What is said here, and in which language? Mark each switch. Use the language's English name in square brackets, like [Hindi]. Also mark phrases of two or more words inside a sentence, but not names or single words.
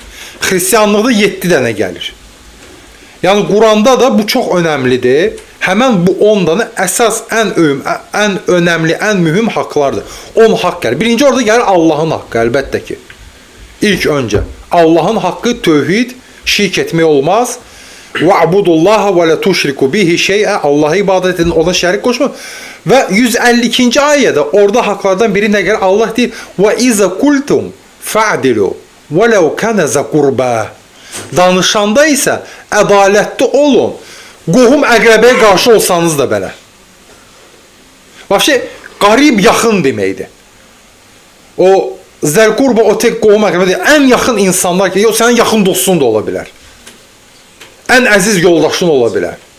[Azerbaijani] Xristiyanlıqda 7 dənə gəlir. Yəni, Quranda da bu çox önəmlidir. Həmən bu 10 dənə əsas, ən önəmli, ən mühüm haqlardır. 10 haqq gəlir. Birinci orada gəlir Allahın haqqı, əlbəttə ki. İlk öncə. Allahın haqqı tövhid, şirk etmək olmaz. [Arabic] وَعْبُدُوا وَلَا تُشْرِكُوا بِهِ شَيْئًا. [Azerbaijani] Allah'a ibadet edin, ona şərik qoşma. Və 152-ci ayədə orada haqlardan biri nə gəlir? Allah deyir: [Arabic] وَإِذَا قُلْتُمْ فَعْدِلُوا وَلَوْ كَانَ ذَا قُرْبَى. [Azerbaijani] Danışanda isə ədalətli olun. Qohum əqrəbəyə qarşı olsanız da belə. Vəbşi, qarib yaxın deməkdir. O zəl-qurba, o tek qohum əqrəbə deyil. Ən yaxın insanlar ki, yox, sənin yaxın dostun da ola bilər. Ən əziz yoldaşın ola bilər.